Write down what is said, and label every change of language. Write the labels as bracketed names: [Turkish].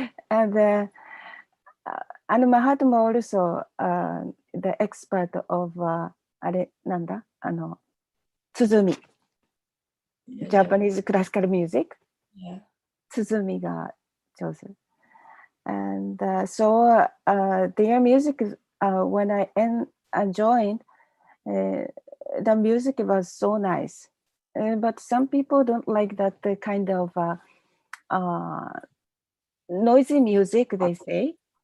[English] and Mahatma also the expert of [Japanese] あれなんだ鼓。 [English] Japanese classical music. [Japanese] Tsuzumiが上手。 [English] And so their music, when I joined, the music was so nice. But some people don't like that kind of noisy music, they say.